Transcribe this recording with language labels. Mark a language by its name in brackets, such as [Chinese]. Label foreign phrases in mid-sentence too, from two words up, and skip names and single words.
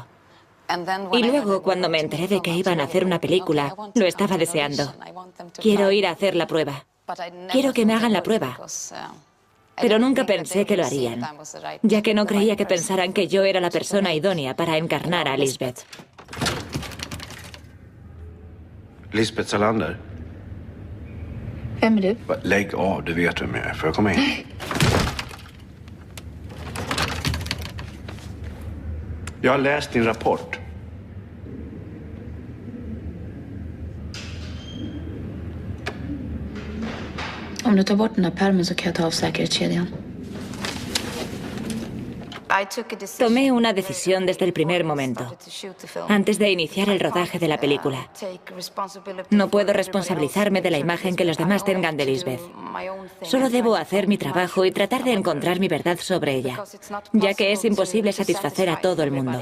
[Spanish] Y luego, cuando me enteré de que iban a hacer una película, lo estaba deseando. Quiero ir a hacer la prueba. Quiero que me hagan la prueba. Pero nunca pensé que lo harían, ya que no creía que pensaran que yo era la persona idónea para encarnar a Lisbeth. Lisbeth Salander. [Swedish] Vem är du? Lägg av, du vet vem jag är. Får jag komma in? Jag har läst din rapport. Om du tar bort den här pärmen så kan jag ta av säkerhetskedjan. [Spanish] Tomé una decisión desde el primer momento, antes de iniciar el rodaje de la película. No puedo responsabilizarme de la imagen que los demás tengan de Lisbeth. Solo debo hacer mi trabajo y tratar de encontrar mi verdad sobre ella, ya que es imposible satisfacer a todo el mundo.